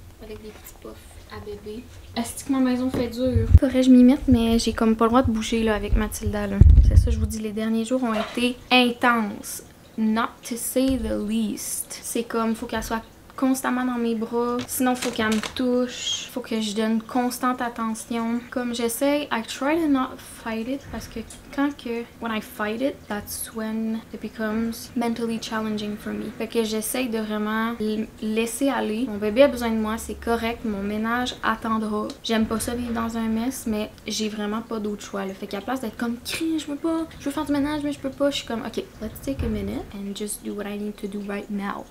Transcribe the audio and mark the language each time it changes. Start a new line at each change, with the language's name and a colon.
French: Avec des petits puffs à bébé. Est-ce que ma maison fait dur? Faudrait que je m'y mette, mais j'ai comme pas le droit de bouger là, avec Mathilda. C'est ça, je vous dis, les derniers jours ont été intenses.
English: Not to say the least.
French: C'est comme, faut qu'elle soit constamment dans mes bras. Sinon, faut qu'elle me touche. Faut que je donne constante attention. Comme j'essaie,
English: I try to not fight it
French: parce que
English: when I fight it, that's when it becomes mentally challenging for me.
French: Fait que j'essaie de vraiment laisser aller. Mon bébé a besoin de moi, c'est correct. Mon ménage attendra. J'aime pas ça vivre dans un mess, mais j'ai vraiment pas d'autre choix. Là. Fait qu'à la place d'être comme crie, je veux pas, je veux faire du ménage, mais je peux pas. Je suis comme
English: ok, let's take a minute and just do what I need to do right now.